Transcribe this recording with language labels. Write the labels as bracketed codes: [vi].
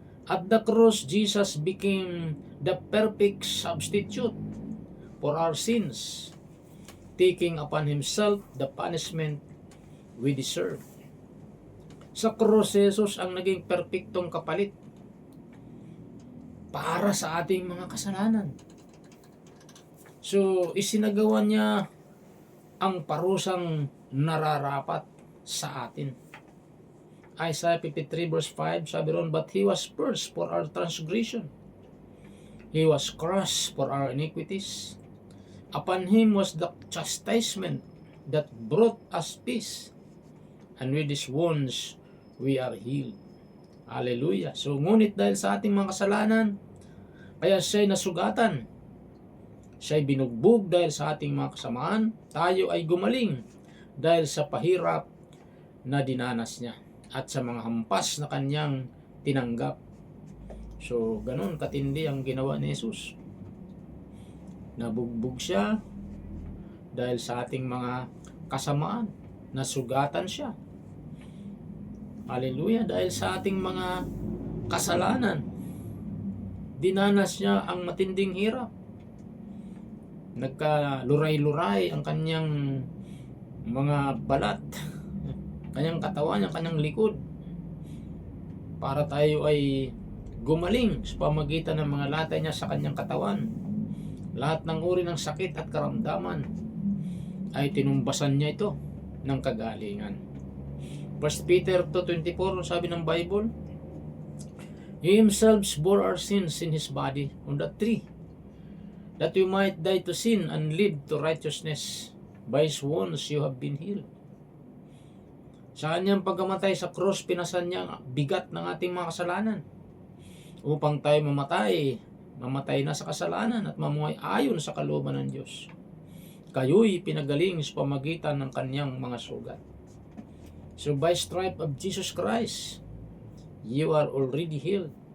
[en] At the cross, Jesus became the perfect substitute for our sins, taking upon himself the punishment we deserve. [tl] Sa cross, Jesus ang naging perpektong kapalit para sa ating mga kasalanan. So, isinagawa niya ang parusang nararapat sa atin. [en] Isaiah 53 verse 5, [tl] sabi ron, [en] but he was pierced for our transgression. He was crushed for our iniquities. Upon him was the chastisement that brought us peace. And with his wounds, we are healed. Hallelujah. [tl] So, ngunit dahil sa ating mga kasalanan, kaya siya'y nasugatan. Siya'y binugbog dahil sa ating mga kasamaan. Tayo ay gumaling dahil sa pahirap na dinanas niya at sa mga hampas na kanyang tinanggap. So, ganun katindi ang ginawa ni Jesus. Nabugbog siya dahil sa ating mga kasamaan. Nasugatan siya. Hallelujah. Dahil sa ating mga kasalanan, dinanas niya ang matinding hirap. Nagkaluray-luray ang kanyang mga balat, kanyang katawan, ang kanyang likod, para tayo ay gumaling sa pamagitan ng mga latay niya sa kanyang katawan. Lahat ng uri ng sakit at karamdaman ay tinumbasan niya ito ng kagalingan. [en] 1 Peter 2:24, [tl] sabi ng Bible, [en] He himself bore our sins in his body on the tree, that you might die to sin and live to righteousness. By His wounds you have been healed. [tl] Sa kanyang pagkamatay sa cross, pinasan niya ang bigat ng ating mga kasalanan upang tayo mamatay na sa kasalanan at mamuhay ayon sa kalooban ng Diyos. Kayo'y pinagaling sa pamagitan ng kanyang mga sugat. [en] So by stripe of Jesus Christ, you are already healed.